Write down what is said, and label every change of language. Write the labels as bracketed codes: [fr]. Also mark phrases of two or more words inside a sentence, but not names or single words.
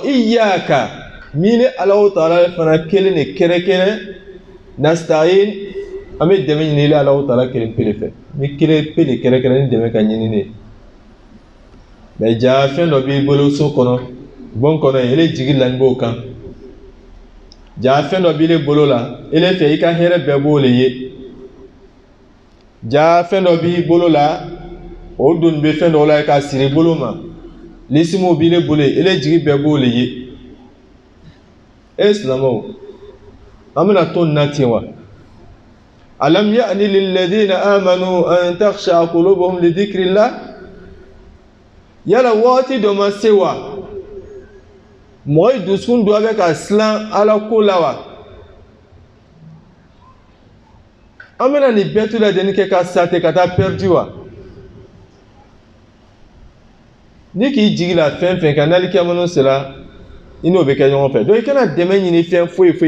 [bm] iyyaka mile Alahu Taala fana kelen de kɛrɛkɛrɛ nasta'in an bɛ dɛmɛ ɲini Alahu Taala kelen pele fɛ ni kelen pele kɛrɛkɛrɛ ni dɛmɛ ka ɲini ne mais ja fɛn dɔ b'i bolo so kɔnɔ bon kɔnɔ ele jigi laɲi b'o kan ja fɛn dɔ b'i bolo la ele fɛ i ka hɛrɛ bɛɛ b'o le ye ja fɛn dɔ b'i bolo la o doni bɛ fɛn dɔw la ka siri bolo ma lisimu b'i bolo ele jigi bɛɛ b'o le ye e silamɛw an bɛna to nin na ten wa [ar] ألم يأن للذين آمنوا أن تخشع قلوبهم لذكر الله [bm] yala waati dɔ ma se wa mɔgɔ dusukun dɔ bɛ ka silan Ala ko la wa an bɛna nin bɛɛ tu la deni kɛ ka sate ka taa perdu wa ni k'i jigi la fɛn fɛn kan n'ali kiyama sera i n'o bɛ kɛ ɲɔgɔn fɛ donc i kana dɛmɛ ɲini fɛn foyi foyi